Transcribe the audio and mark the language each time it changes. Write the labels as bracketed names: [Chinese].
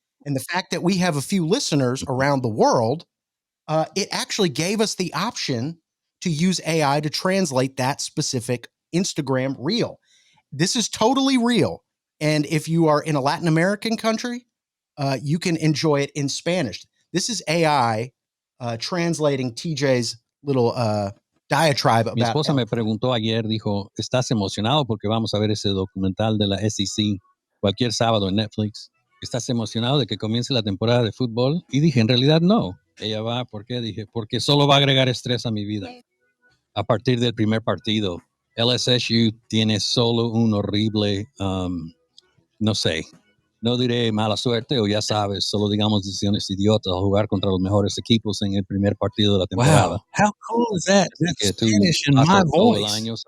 [English] And the fact that we have a few listeners around the world, it actually gave us the option to use AI to translate that specific Instagram reel. This is totally real. And if you are in a Latin American country, you can enjoy it in Spanish. This is AI translating TJ's little diatribe about. [Spanish] Mi esposa me preguntó ayer, dijo, ¿estás emocionado porque vamos a ver ese documental de la SEC cualquier sábado en Netflix? ¿Estás emocionado de que comience la temporada de fútbol? Y dije, en realidad no. Ella va, ¿por qué? Dije, porque solo va a agregar estrés a mi vida. A partir del primer partido, LSU tiene solo un horrible, no sé, no diré mala suerte o ya sabes, solo digamos decisiones idiotas al jugar contra los mejores equipos en el primer partido de la temporada. [English] Wow, how cool is that? That's Spanish in my voice.